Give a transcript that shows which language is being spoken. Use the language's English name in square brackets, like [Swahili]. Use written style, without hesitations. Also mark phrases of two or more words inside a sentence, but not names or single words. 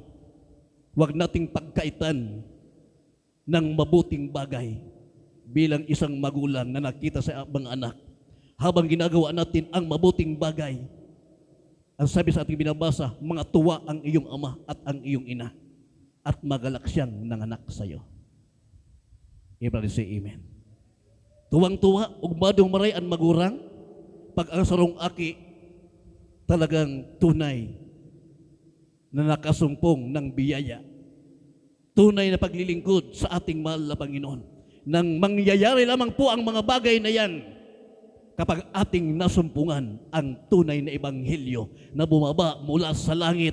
[Filipino] Huwag nating pagkaitan ng mabuting bagay bilang isang magulang na nakita sa mga anak. Habang ginagawa natin ang mabuting bagay, ang sabi sa ating binabasa, mga tuwa ang iyong ama at ang iyong ina at magalak siyang nanganak sa iyo. [English] Everybody say amen. [Bikol] Tuwang-tuwa, ugmadong maray ang magurang, pag ang sarong aki, [Filipino] talagang tunay na nakasumpong ng biyaya. Tunay na paglilingkod sa ating mahal na Panginoon. Nang mangyayari lamang po ang mga bagay na yan kapag ating nasumpungan ang tunay na ebanghelyo na bumaba mula sa langit.